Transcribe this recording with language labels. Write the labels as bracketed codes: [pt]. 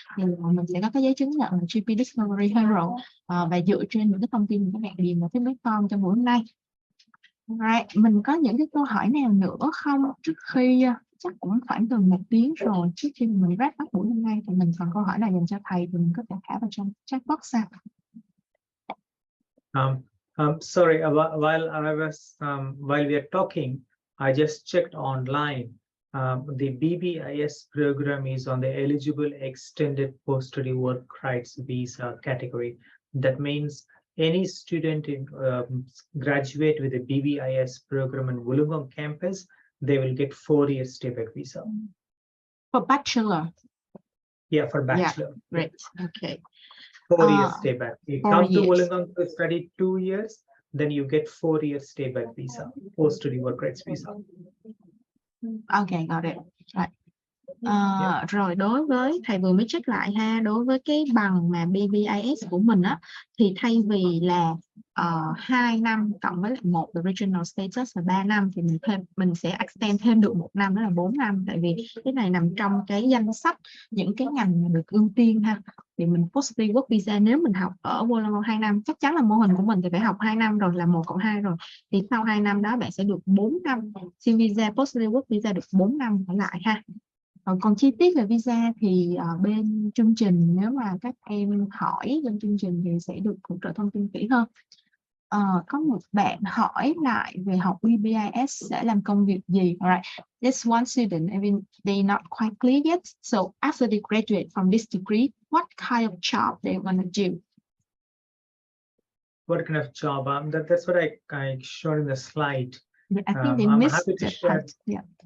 [vi] Thì mình sẽ có cái giấy chứng nhận GP Discovery Hero, và dựa trên những cái thông tin của các bạn điền vào cái form trong buổi hôm nay. Right. Mình có những cái câu hỏi nào nữa không, trước khi chắc cũng khoảng gần 1 tiếng rồi, trước khi mình wrap up buổi hôm nay thì mình còn câu hỏi nào dành cho thầy thì mình có thể thả vào trong chat box sao? [en] Sorry, while we are talking, I just checked online. The BBIS program is on the eligible extended post-study work rights visa category. That means any student graduate with a BBIS program in Wollongong campus, they will get 4-year stay-back visa. For bachelor. Yeah, for bachelor. Yeah, great. Okay. 4 years stay back. You 4 come to years. Wollongong to study 2 years, then you get 4 years stay back visa, post-study work rights visa. Okay, got it. Right. Yeah. [vi] Rồi đối với thầy vừa mới check lại ha, đối với cái bằng mà BBIS của mình á, thì thay vì là 2 năm cộng với lại một original status là 3 năm thì mình sẽ extend thêm được 1 năm, đó là 4 năm, tại vì cái này nằm trong cái danh sách những cái ngành mà được ưu tiên ha. Thì mình post-study work visa, nếu mình học ở Wollongong 2 năm, chắc chắn là mô hình của mình thì phải học 2 năm rồi, là 1 cộng 2 rồi, thì sau 2 năm đó bạn sẽ được 4 năm xin visa, post-study work visa được 4 năm trở lại ha. Còn chi tiết về visa thì bên chương trình, nếu mà các em hỏi bên chương trình thì sẽ được hỗ trợ thông tin kỹ hơn. Có một bạn hỏi lại về học BBIS sẽ làm công việc gì. [en] Alright, this one student, I mean, they not quite clear yet. So after they graduate from this degree, what kind of job they want to do? What kind of job? That's what I showed in the slide. Yeah, I think they I'm missed happy to that share. part. Yeah.